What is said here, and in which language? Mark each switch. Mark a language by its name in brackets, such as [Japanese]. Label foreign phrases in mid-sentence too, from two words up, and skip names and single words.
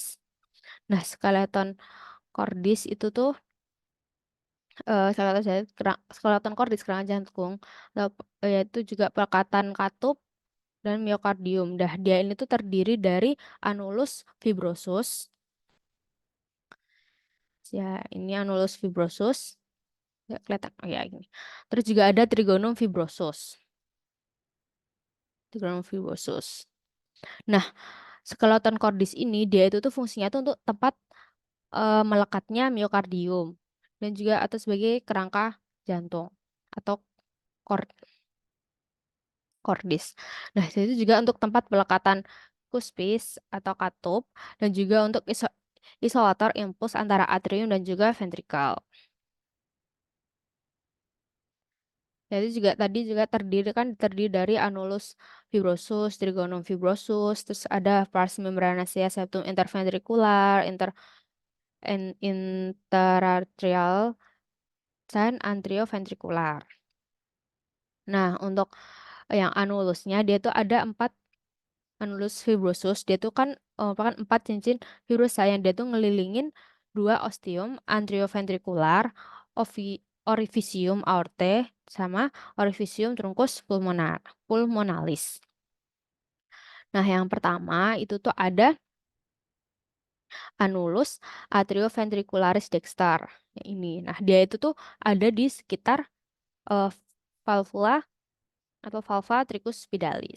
[Indonesian] Nah, [Latin] skeleton cordis [Indonesian] itu tuh [Latin] skeleton cordis [Indonesian] kerangka jantung, yaitu juga pelekatan katup dan miokardium. Dah dia ini tuh terdiri dari [Latin] anulus fibrosus. [Indonesian] Ya, ini [Latin] anulus fibrosus. [Indonesian] Ya, kelihatan. Oh ya, ini. Terus juga ada [Latin] trigonum fibrosus. Trigonum fibrosus. [Indonesian] Nah, [Latin] skeleton cordis [Indonesian] ini dia itu tuh fungsinya tuh untuk tempat melekatnya miokardium dan juga atau sebagai kerangka jantung atau cordis. Nah, itu juga untuk tempat pelekatan cuspis atau katup dan juga untuk isolator impuls antara atrium dan juga ventricle. Jadi juga tadi juga terdiri dari [Latin] anulus fibrosus, trigonum fibrosus, [Indonesian] terus ada [Latin] pars membranacea septum interventricular, interarterial, [Indonesian] dan anterioventricular. Nah, untuk yang anulusnya dia tuh ada 4 [Latin] anulus fibrosus. [Indonesian] Dia tuh kan merupakan 4 cincin fibrosa yang dia tuh ngelilingin 2 [Latin] ostium anterioventricular, orificium aortae [Indonesian] sama [Latin] orificium truncus pulmonalis. [Indonesian] Nah, yang pertama itu tuh ada [Latin] anulus atrioventricularis dexter. [Indonesian] Ini. Nah, dia itu tuh ada di sekitar eh, valvula atau [Latin] valva tricuspidalis.